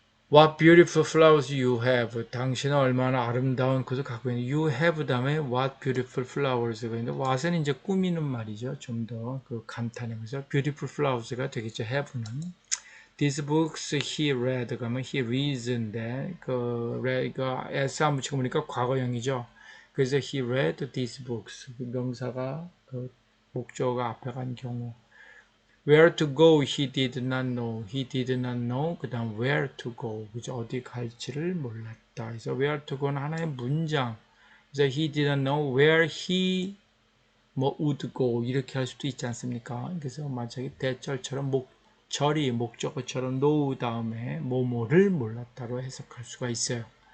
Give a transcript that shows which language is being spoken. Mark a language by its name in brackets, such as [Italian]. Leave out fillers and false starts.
[English] What beautiful flowers you have. [Korean] 당신은 얼마나 아름다운 것을 갖고 있는. You have 다음에 [English] what beautiful flowers [Korean] 가 있는데 what은 이제 꾸미는 말이죠. 좀 더 그 감탄하면서 beautiful flowers가 되겠죠. have는. [English] These books he read [Korean] 그러면 [English] he reads [Korean] 인데 그 read가 s 안 붙이고 보니까 과거형이죠. 그래서 [English] he read these books. [Korean] 그 명사가 그 목적어가 앞에 간 경우. [English] Where to go, he did not know. He did not know. [Korean] 그 다음 [English] where to go. [Korean] 그죠? 어디 갈지를 몰랐다. 그래서 [English] where to go [Korean] 는 하나의 문장. 그래서 [English] he did not know where he would go. [Korean] 이렇게 할 수도 있지 않습니까? 그래서 마치 대절처럼 절이 목적어처럼 know 다음에 뭐뭐를 몰랐다로 해석할 수가 있어요.